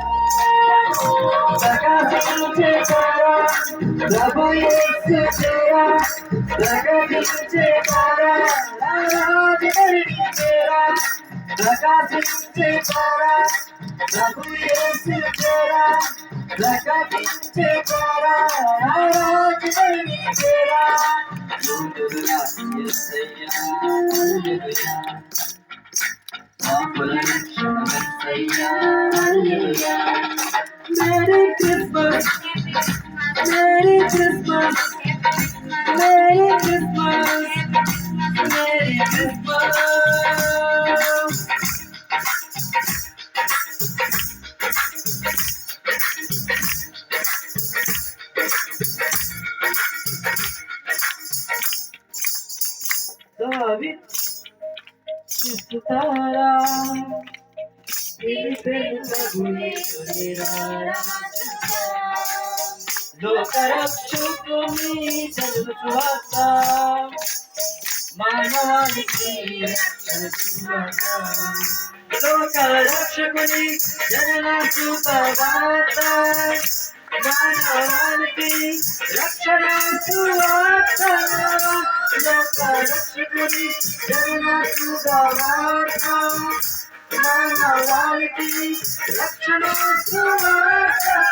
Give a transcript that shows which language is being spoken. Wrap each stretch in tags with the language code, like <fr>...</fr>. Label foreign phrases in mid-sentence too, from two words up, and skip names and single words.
<te>ప్రకాశించే తార ప్రభు యేసు చేరా, ప్రకాశించే తార రాజుని చేరా, ప్రకాశించే తార ప్రభు యేసు చేరా, ప్రకాశించే తార రాజుని చేరా. హల్లెలూయా యేసయ్యా, హల్లెలూయా పాపుల రక్షణ యేసయ్యా, హల్లెలూయా.</te> <en>Merry Christmas, Merry Christmas, Merry Christmas, Merry Christmas.</en> <te>David Sitara లోకరక్షకుని జనుల సువార్త, మానవాళికి రక్షణ సువార్త, లోకరక్షకుని జనుల సువార్త, మానవాళికి రక్షణ సువార్త, లోకరక్షకుని జనుల సువార్త, మానవాళికి రక్షణ సువార్త.</te>